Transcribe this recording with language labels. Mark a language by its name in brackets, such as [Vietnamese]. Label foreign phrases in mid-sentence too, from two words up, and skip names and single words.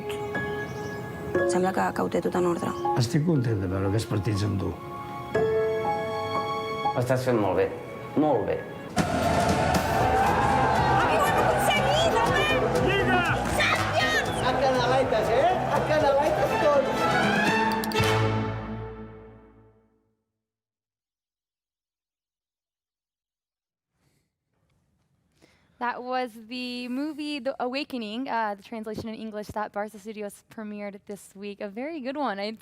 [Catalan] Sembla que ho té tot en ordre. Estic content de veure aquests partits amb tu. Ho estàs fent molt bé. Molt bé. A canaletes, eh? A canaletes tots! [English] That was the movie The Awakening, the translation in English that Barca Studios premiered this week. A very good one. It's